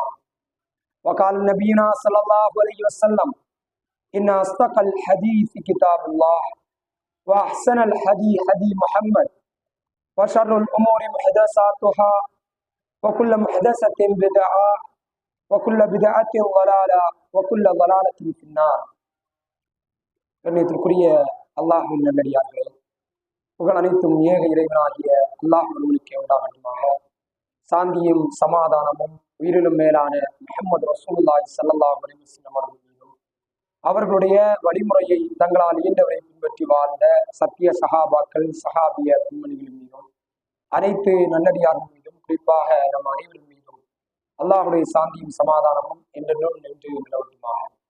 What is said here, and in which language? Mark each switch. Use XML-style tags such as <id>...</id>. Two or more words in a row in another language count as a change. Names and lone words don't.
<ar>وقال نبينا صلى الله عليه وسلم: إن أصدق الحديث كتاب الله وأحسن الحديث حديث محمد وشر الأمور محدثاتها وكل محدثة بدعة وكل بدعة ضلالة وكل ضلالة في النار.</ar> <ta>கண்ணியத்திற்குரிய அல்லாஹ்வின் நல்லடியார்களே, புகழ் அனைத்தும் ஏக இறைவனாகிய அல்லாஹ் ஒருவனுக்கே உண்டாகட்டுமாக. சாந்தியும் சமாதானமும் உயிரிலும் மேலான முஹம்மது</ta> <ar>رسول الله صلى الله عليه وسلم</ar> <ta>அவர்கள் மீதும் அவர்களுடைய வழிமுறையை தங்களால் இயன்றவரை பின்பற்றி வாழ்ந்த சத்திய சஹாபாக்கள் சஹாபிய பெண்மணிகள் மீதும் அனைத்து நல்லடியார்கள் மீதும் குறிப்பாக நம் அனைவரும் மீதும் அல்லாஹுடைய சாந்தியும் சமாதானமும் என்றென்றும் நின்று நிலவட்டுமாக.</ta>